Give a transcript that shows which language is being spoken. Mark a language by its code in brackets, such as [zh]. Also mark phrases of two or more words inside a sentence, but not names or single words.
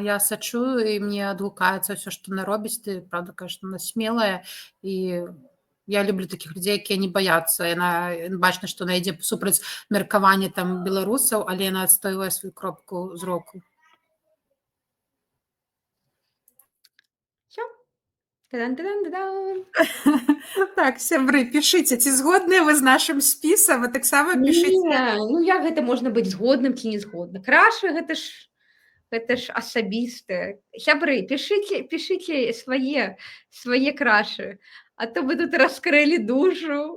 [be] Я сачую, і мне адгукаецца ўсё, што яна робіць. Ты, правда, кажаш, яна смелая, і я люблю такіх людзей, якія не баяцца. Яна бачна, што яна ідзе супраць меркавання там беларусаў, але яна адстойвае сваю кропку зроку. Всё. Та-дан-та-дан-та-дан. Так, сябры, пішыце, ці згодныя вы з нашым спісам, а таксама пішыце. Не, ну як гэта можна быць згодным ці не згодна? Крашы гэта ж асабістае. Сябры, пішыце свае крашы, а то вы тут раскрылі душу.